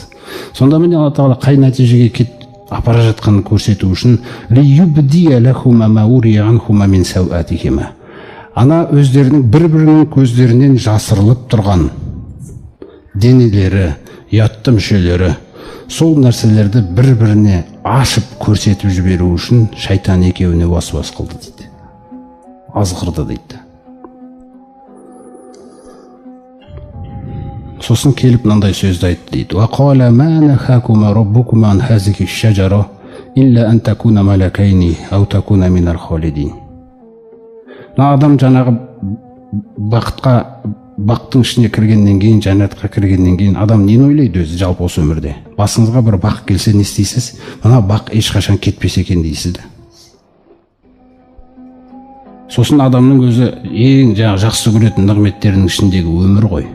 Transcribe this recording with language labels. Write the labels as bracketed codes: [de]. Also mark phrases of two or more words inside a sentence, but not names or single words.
[kk] Сонда міне Алла тағала қай нәтижеге кетіп апара жатқанын көрсету үшін ана өздерінің бір-бірінің көздерінен жасырылып тұрған денелері, ұятты мүшелері, сол нәрселерді бір-біріне ашып көрсетіп жіберу үшін шайтан екеуіне уәсуәс қылды дейді. Азғырды дейді. Сосын келіп мынандай сөзді айтты дейді. [ar] وَقَالَ مَا نَهَاكُمَا رَبُّكُمَا عَنْ هَذِهِ الشَّجَرَةِ إِلَّا أَنْ تَكُونَا مَلَكَيْنِ أَوْ تَكُونَا مِنَ الْخَالِدِينَ. [kk] Адам жаңағы бақтың ішіне кіргеннен кейін, жәннатқа кіргеннен кейін адам нені ойлайды өзі жалпы осы өмірде? Басыңызға бір бақ келсе не істейсіз? Мына бақ ешқашан кетпесе екен дейсіз де. Сосын адамның өзі ең жақсы көретін нығметтерінің ішіндегі өмір ғой.